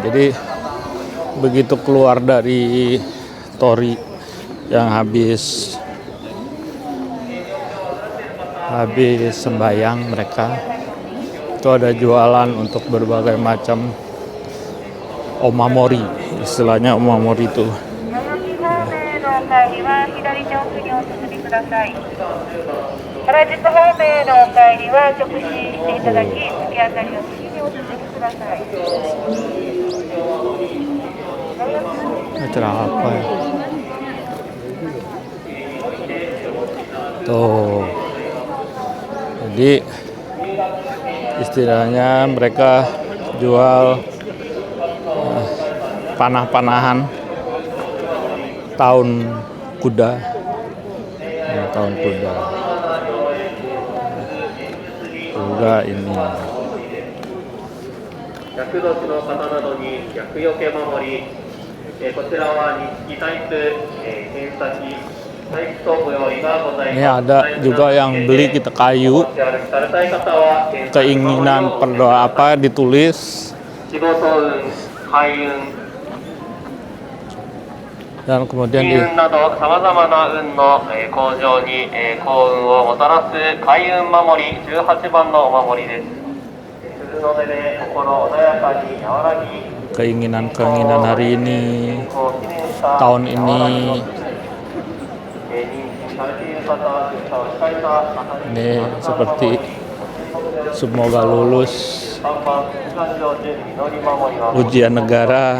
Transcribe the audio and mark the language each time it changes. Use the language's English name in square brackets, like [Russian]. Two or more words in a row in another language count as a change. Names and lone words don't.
[Indonesian] Jadi begitu keluar dari tori yang habis habis sembahyang mereka itu ada jualan untuk berbagai macam omamori, istilahnya omamori itu. [Japanese] 原宿方面のお帰りは直進していただき、突き当たりの次にお進みください。 [Indonesian] Acara apa ya? Tuh. Jadi istilahnya mereka jual panah-panahan tahun kuda. Ya, tahun kuda. Juga ini. [Japanese] 厄年の方などに厄除け守り、こちらは日記タイプ、検査機、タイプとご用意がございます。 [Indonesian] Ini ada juga yang beli kita kayu, keinginan berdoa apa ditulis, [Japanese] 仕事運、開運、 [Indonesian] dan kemudian [Japanese] 金運などさまざまな運の向上に幸運をもたらす開運守り18番のお守りです。鈴の音で心穏やかに和らぎ、 [Indonesian] keinginan hari ini, tahun ini. Ini seperti semoga lulus ujian negara.